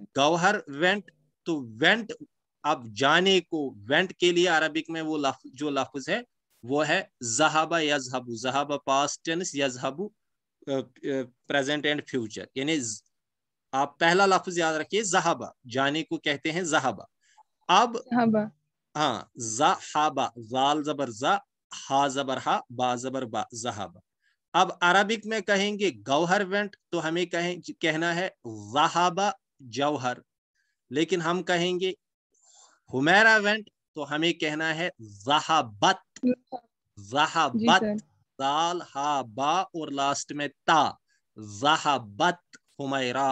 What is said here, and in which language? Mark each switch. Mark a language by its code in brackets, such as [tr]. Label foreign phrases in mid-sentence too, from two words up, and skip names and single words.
[ur] گوہر وینٹ, تو وینٹ اب جانے کو, وینٹ کے لیے عربک میں وہ لفظ جو لفظ ہے وہ ہے ذہب یذہب. ذہب [en] past tense, [ur] یذہب [en] present and future. [ur] یعنی آپ پہلا لفظ یاد رکھیے ذہب, جانے کو کہتے ہیں ذہب. اب ہاں ذہب, زال زبر ز, ہا زبر ہا, با زبر با, ذہب. اب عربک میں کہیں گے گوہر وینٹ تو ہمیں کہنا ہے ذہب جوہر, لیکن ہم کہیں گے حمیرہ وینٹ تو ہمیں کہنا ہے ذہبت. جی ذہبت, سر. دال ہا با اور لاسٹ میں تا, ذہبت حمیرہ.